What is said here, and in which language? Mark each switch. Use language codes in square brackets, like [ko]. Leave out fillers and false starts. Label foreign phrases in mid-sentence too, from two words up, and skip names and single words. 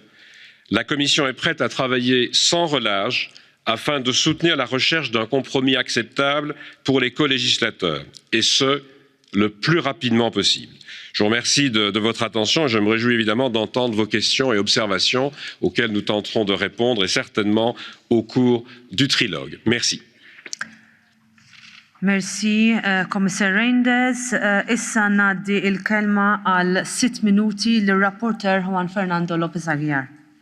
[fr] La Commission est prête à travailler sans relâche afin de soutenir la recherche d'un compromis acceptable pour les colégislateurs, et ce, le plus rapidement possible. Je vous remercie de votre attention et je me réjouis évidemment d'entendre vos questions et observations auxquelles nous tenterons de répondre et certainement au cours du trilogue. Merci. Merci, Commissaire Reinders. [mt] Issa naddi il-kelma għal 6 minuti l-rapporter Juan Fernando Lopez Aguiar.